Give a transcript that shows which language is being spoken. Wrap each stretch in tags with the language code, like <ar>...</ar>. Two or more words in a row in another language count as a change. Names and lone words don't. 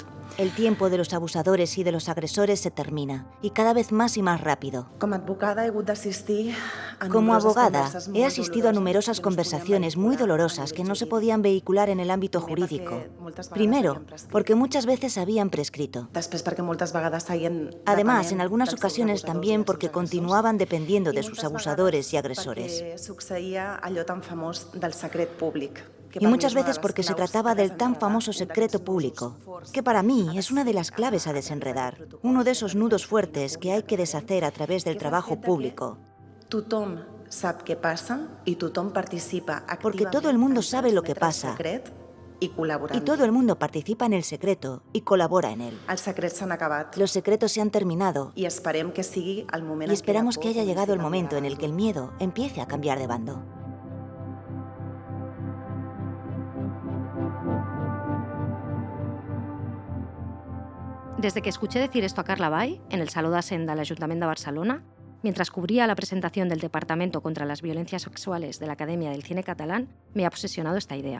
<es>El tiempo de los abusadores y de los agresores se termina, y cada vez más y más rápido. Como abogada</es> <ca>he hagut d'assistir a</ca> <es>Como</es> <ca>nombroses</ca> <es>abogada,</es> <ca>converses</ca> <es>he</es> <ca>molt</ca> <es>asistido a numerosas conversaciones muy dolorosas que no se podían vehicular en el ámbito jurídico. Primero, porque muchas veces habían prescrito.</es> <ca>Després perquè moltes vegades seguien</ca> <es>Además, en algunas ocasiones también porque continuaban dependiendo de sus abusadores y agresores.</es> <ca>perquè succeïa allò tan famós del secret públic.</ca> <es>Y muchas veces porque se trataba del tan famoso secreto público, que para mí es una de las claves a desenredar, uno de esos nudos fuertes que hay que deshacer a través del trabajo público.</es> <ca>Tothom sap què passa i tothom participa</ca> <es>Porque todo el mundo sabe lo que pasa</es> <ca>i col·laborant.</ca> <es>y todo el mundo participa en el secreto y colabora en él.</es> <ca>Els secrets s'han acabat</ca> <es>Los secretos se han terminado</es> <ca>i esperem que sigui el moment</ca> <es>y esperamos</es> <ca>en</ca> <es>que</es> <ca>què la</ca> <es>haya</es> <ca>por</ca> <es>llegado el</es> <ca>comenci a</ca> <es>momento en</es> <ca>canviar.</ca> <es>el que el miedo empiece a cambiar de bando. Desde que escuché decir esto a Carla Bay, en el Saló d'Assenda al Ayuntamiento de Barcelona, mientras cubría la presentación del Departamento contra las Violencias Sexuales de la Academia del Cine Catalán, me ha obsesionado esta idea.</es>